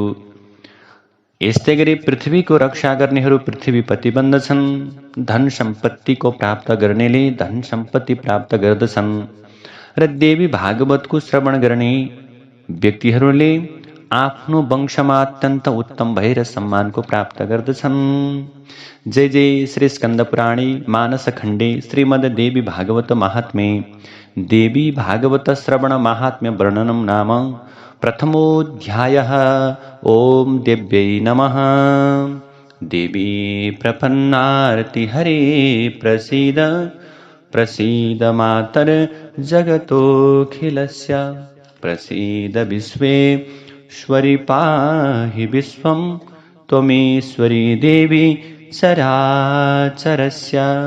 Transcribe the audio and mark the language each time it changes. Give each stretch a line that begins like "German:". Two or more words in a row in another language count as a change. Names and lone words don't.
Nepali: यस्तै गरी पृथ्वीको रक्षा गर्नेहरू पृथ्वीपति बन्दछन्। धन सम्पत्तिको प्राप्त गर्नेले धन सम्पत्ति प्राप्त गर्दछन् र देवी भागवतको श्रवण गर्ने व्यक्तिहरूले आफ्नो वंशमा अत्यन्त उत्तम भएर सम्मानको प्राप्त गर्दछन्।
Sanskrit: जय जय श्री स्कंद पुराणे मानस खण्डे श्रीमद् देवी भागवत महात्म्ये देवी भागवत श्रवण महात्म्य वर्णनम नाम प्रथमोऽध्यायः। ओम देव्यै नमः। देवी प्रपन्नार्ति हरे प्रसीद प्रसीद मातर जगतोऽखिलस्य प्रसीद विश्वेश्वरि पाहि विश्वं त्वमेश्वरी देवी चराचरस्य।